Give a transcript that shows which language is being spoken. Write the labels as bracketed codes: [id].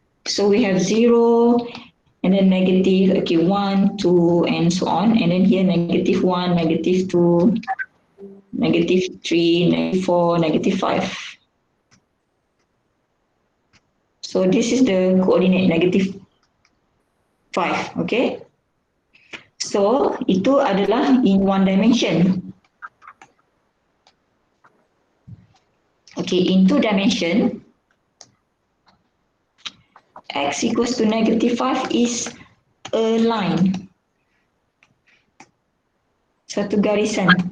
[en] So we have 0, and then negative, okay, 1, 2, and so on. And then here -1, -2, -3, -4, -5. So this is the coordinate -5, okay? [ms] So itu adalah [en] in 1 dimension. Okay, in 2 dimension, X equals to -5 is a line. [ms] Satu garisan.